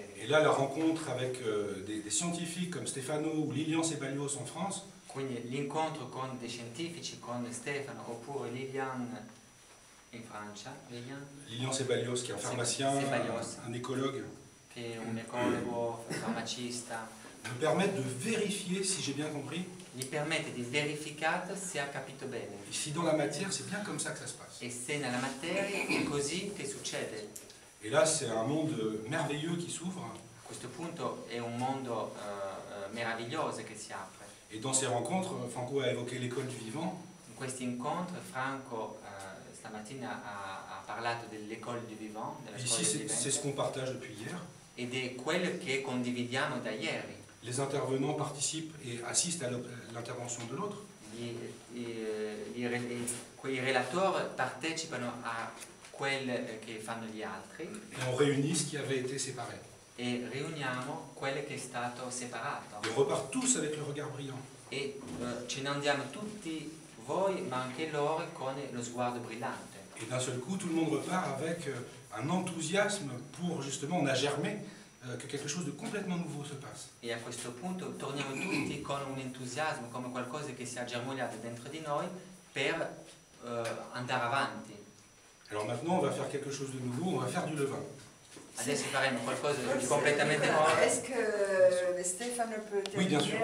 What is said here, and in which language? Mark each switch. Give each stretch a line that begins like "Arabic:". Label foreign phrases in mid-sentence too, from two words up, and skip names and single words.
French: Et là, la rencontre avec des scientifiques comme Stefano ou Lilian Sebalios en France,
Italian: Quindi l'incontro con dei scientifici, con Stefano oppure Lilian in Francia,
French: Lilian Sebalios qui est un pharmacien, Sebalios. un écologue,
Italian: che è un ecologo, farmacista,
French: me permettent de vérifier si j'ai bien compris
Italian: gli permette di verificare se ha capito bene
French: et si dans la matière c'est bien comme ça que ça se passe.
Italian: e se nella materia è così che succede.
French: Et là c'est un monde merveilleux qui s'ouvre
Italian: A questo punto è un mondo meraviglioso che si apre.
French: et dans ces rencontres, Franco a évoqué l'école du vivant.
Italian: In questi incontri Franco stamattina ha parlato dell'École du Vivant, della
French: Et
Italian: scuola
French: ici
Italian: del
French: c'est ce
Italian: vivente,
French: qu'on partage depuis hier.
Italian: ed è quello che condividiamo da ieri.
French: Les intervenants participent et assistent à l'intervention de l'autre.
Italian: Quei relatori partecipano a quelle che fanno gli altri
French: Et on réunit ce qui avait été séparé.
Italian: e riuniamo quello che è stato separato.
French: Et on repart tous avec le regard brillant.
Italian: E ce ne andiamo tutti voi, ma anche loro, con lo sguardo brillante.
French: Et d'un seul coup, tout le monde repart avec un enthousiasme pour justement, on a germé que quelque chose de complètement nouveau se passe.
Italian: E a questo punto torniamo tutti con un entusiasmo, come qualcosa che si è germogliato dentro di noi per andare avanti.
French: Alors maintenant, on va faire quelque chose de nouveau, on va faire du levain.
Italian: Adesso faremo qualcosa di completamente nuovo.
French: Est-ce que Stefano peut Oui, bien sûr. terminer